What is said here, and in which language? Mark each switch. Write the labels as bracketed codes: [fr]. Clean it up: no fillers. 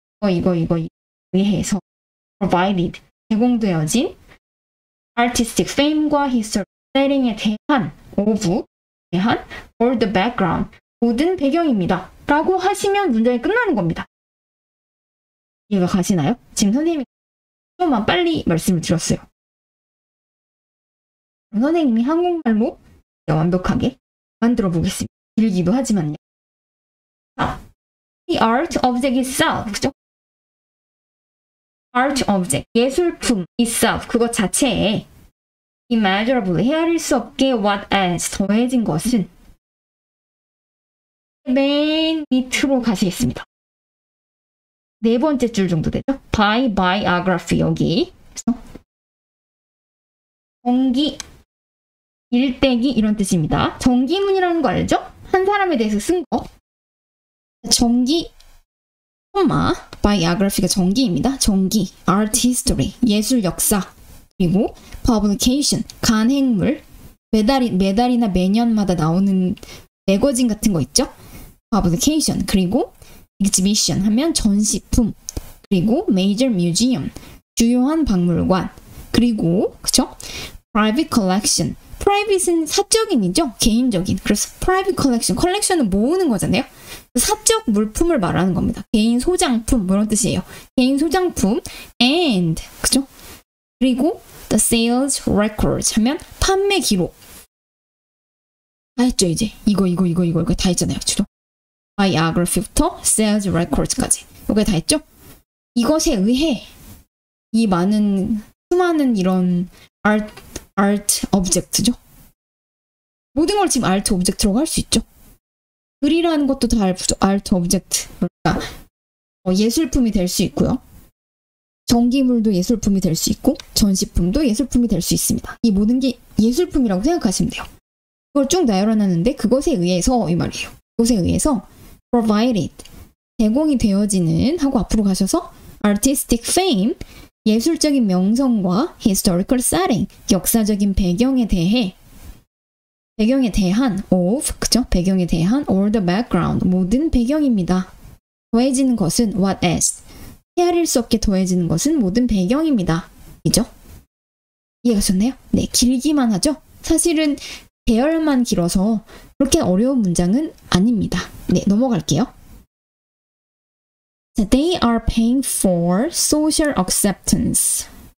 [ko] 이거 의해서 provided 제공되어진 artistic fame과 historical setting에 대한 of 대한 all the background 모든 배경입니다. 라고 하시면 문장이 끝나는 겁니다. 이해가 가시나요? 지금 선생님이 좀만 빨리 말씀을 드렸어요. 선생님이 한국말로 완벽하게 만들어 보겠습니다. 길기도 하지만요. 자, [en] the art object itself, [ko] 그죠? art object, 예술품 itself, 그것 자체에 immeasurably, 헤아릴 수 없게 what as, 더해진 것은 맨 밑으로 가시겠습니다. 네 번째 줄 정도 되죠? by biography, 여기. 그래서 정기, 일대기 이런 뜻입니다. 정기문이라는 거 알죠? 한 사람에 대해서 쓴 거. 정기, biography가 정기입니다. 정기, art history, 예술 역사, 그리고 publication, 간행물, 매달이나 매년마다 나오는 매거진 같은 거 있죠? publication, 그리고 exhibition 하면 전시품, 그리고 major museum, 주요한 박물관, 그리고 그쵸? private collection, private은 사적인이죠? 개인적인. 그래서 private collection, 컬렉션은 모으는 거잖아요. 사적 물품을 말하는 겁니다. 개인 소장품 뭐 이런 뜻이에요. 개인 소장품 and 그죠? 그리고 [en] the sales records [ko] 하면 판매 기록. 다 했죠 이제. 이거 다 했잖아요. 주로. biography부터 sales records까지. 이거 다 했죠? 이것에 의해 이 수많은 이런 art object죠. 모든 걸 지금 art object라고 할 수 있죠. 글이라는 것도 다 art object. 그러니까 예술품이 될 수 있고요. 전기물도 예술품이 될 수 있고 전시품도 예술품이 될 수 있습니다. 이 모든 게 예술품이라고 생각하시면 돼요. 그걸 쭉 나열해놨는데 그것에 의해서 이 말이에요. 그것에 의해서 provided, 제공이 되어지는 하고 앞으로 가셔서 artistic fame, 예술적인 명성과 historical setting, 역사적인 배경에 대한 of, 그죠? 배경에 대한 all the background, 모든 배경입니다. 더해지는 것은 what as, 헤아릴 수 없게 더해지는 것은 모든 배경입니다. 이죠? 이해가 좋나요? 네, 길기만 하죠? 사실은 배열만 길어서 그렇게 어려운 문장은 아닙니다. 네, 넘어갈게요. [en] 자, they are paying for social acceptance.